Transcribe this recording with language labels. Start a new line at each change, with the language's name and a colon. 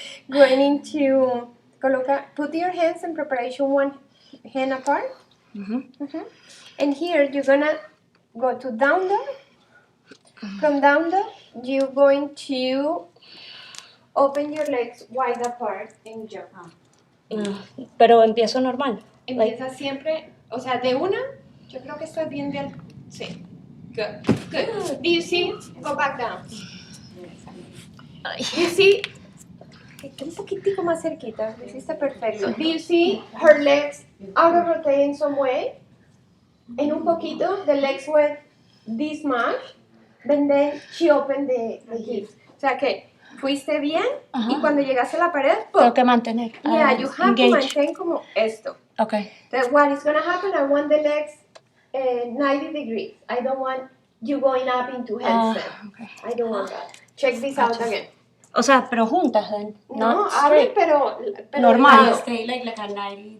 English: Going into, put your hands in preparation, one hand apart. And here you're gonna go to down dog, From down dog, you're going to open your legs wide apart and jump.
Spanish: Pero empiezo normal. Empieza siempre, o sea, de una, yo creo que estás bien del...
English: Sí. Good. Good. Do you see? Go back down. You see?
Spanish: Un poquitico más cerquita. Lo hiciste perfecto.
English: Do you see her legs out of rotate in some way?
Spanish: En un poquito,
English: the legs went this much, and then she opened the hips.
Spanish: O sea que fuiste bien y cuando llegaste a la pared, Tengo que mantener.
English: yeah, you have to maintain
Spanish: como esto.
English: Okay. That what is going to happen, I want the legs 90 degrees. I don't want you going up into handstand. Okay. I don't want that. Check this out again.
Spanish: O sea, pero juntas, No, abre, pero normal.
English: Stay like a 90.